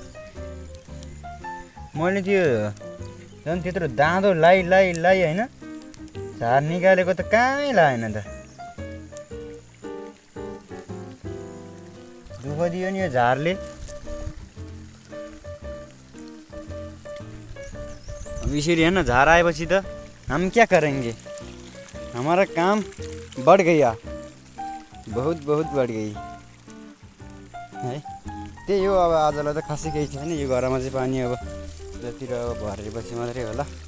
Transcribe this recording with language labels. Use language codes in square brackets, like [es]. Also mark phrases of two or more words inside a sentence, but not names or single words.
[ne] मैले त्यो झन् त्यत्रो दाँदो लाई होइन, झार निकालेको त कहीँ लागेन त। दुःख दियो नि यो झारले। अब यसरी हेर्न झार आएपछि त [hi] हम क्या करेंगे, हमारा काम बढ़ गया, बहुत बढ़ गई है। [ne] त्यही हो। अब आजलाई त खासै केही छैन। यो घरमा चाहिँ पानी अब जतिर अब भरेपछि मात्रै होला।